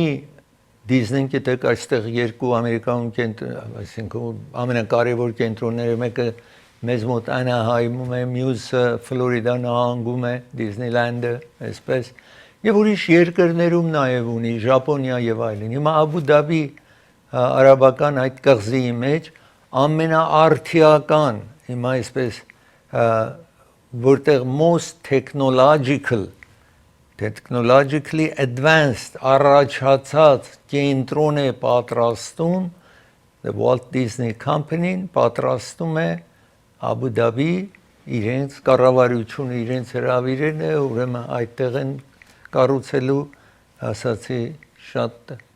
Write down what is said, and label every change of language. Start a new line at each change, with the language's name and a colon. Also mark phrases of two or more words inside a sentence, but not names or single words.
Armenian: Disney-ն գիտեք այստեղ երկու ամերիկանում այսինքն ամենակարևոր կենտրոնները մեկը մեզ մոտ Անահայմում է, մյուսը Ֆլորիդա նահանգում է, Disneyland-ը, այսպես, եւ ուրիշ երկրներում նաեւ ունի, Ճապոնիա եւ այլն։ Հիմա Աբու Դաբի արաբական այդ կղզի մեջ ամենաարդիական, հիմա այսպես որտեղ most
English: technologically advanced
Armenian: առաջացած կենտրոն է պատրաստում, the Walt Disney Company-ն պատրաստում է Աբու Դաբի իրենց կառավարությունը իրենց հրավիրել է, ուրեմն այդտեղ են կառուցելու, ասացի, շատ